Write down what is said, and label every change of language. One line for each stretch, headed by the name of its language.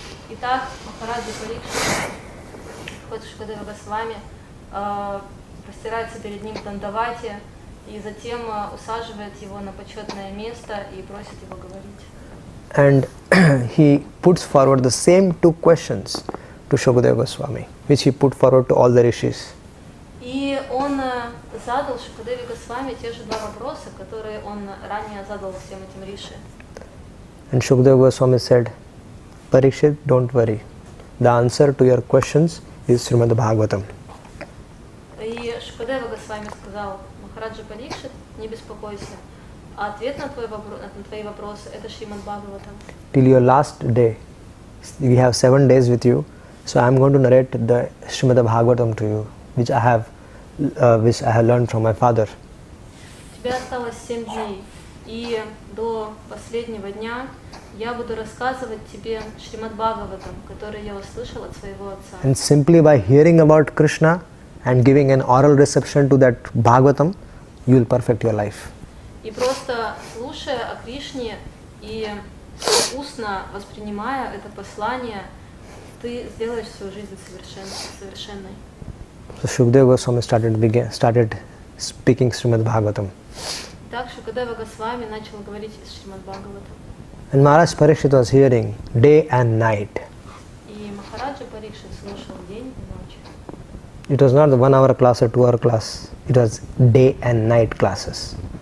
Russian: Итак, Махараджа Парикшит входит в Шукадева Госвами, простирается перед ним в дандавате и затем усаживает его на почетное место и просит его говорить.
English: And he puts forward the same two questions to Shukadeva Goswami, which he put forward to all the rishis.
Russian: И он задал Шукадеве Госвами те же два вопроса, которые он ранее задал всем этим риши.
English: And Shukadeva Goswami said, Parikshit, don't worry. The answer to your questions is Srimad Bhagavatam.
Russian: И Шукадева Госвами сказал: Махараджа Парикшит, не беспокойся, а ответ на твои вопросы — это Шримад Бхагаватам.
English: Till your last day, we have 7 days with you, so I am going to narrate the Srimad Bhagavatam to you, which I have learned from my father.
Russian: У тебя осталось 7 дней, и до последнего дня я буду рассказывать тебе Шримад Бхагаватам, который я услышал от своего отца.
English: And simply by hearing about Krishna and giving an oral reception to that Bhagavatam, you will perfect your life.
Russian: И просто слушая о Кришне и устно воспринимая это послание, ты сделаешь свою жизнь совершенной.
English: So Shukadeva Goswami started speaking Srimad Bhagavatam.
Russian: Так Шукадева Госвами начал говорить из Шримад Бхагаватам.
English: And Maharaj Parikshit was hearing day and night.
Russian: И Махараджа Парикшит слушал день и ночь.
English: It was not the 1 hour class or 2 hour class. It was day and night classes.